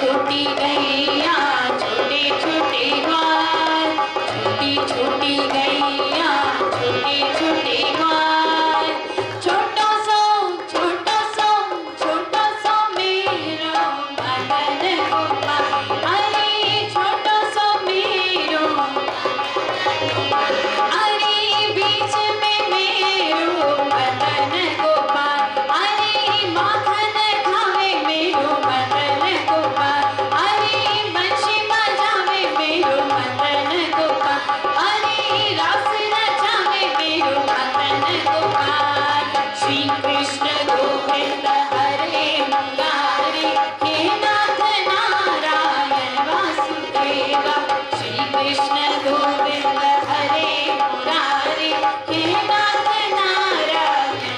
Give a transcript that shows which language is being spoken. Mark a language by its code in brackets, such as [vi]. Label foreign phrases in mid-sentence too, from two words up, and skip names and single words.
[bra] छोटी गैया छोटे छोटे ग्वाल, छोटी छोटी गैया छोटे छोटे ग्वाल, छोटो सो मेरो मदन गोपाल, अरे छोटो सो मेरो, अरे बीच में मेरो मदन गोपाल, अरे माखन खावे मेरो मदन गोपाल, अरे बंशी बजावे मेरो मदन गोपाल, अरे रास रचावे मेरो मदन गोपाल। [sa] श्री कृष्ण गोविंद हरे मुरारी, हे नाथ नारायण वासुदेवा, श्री कृष्ण गोविंद हरे मुरारी, हे नाथ नारायण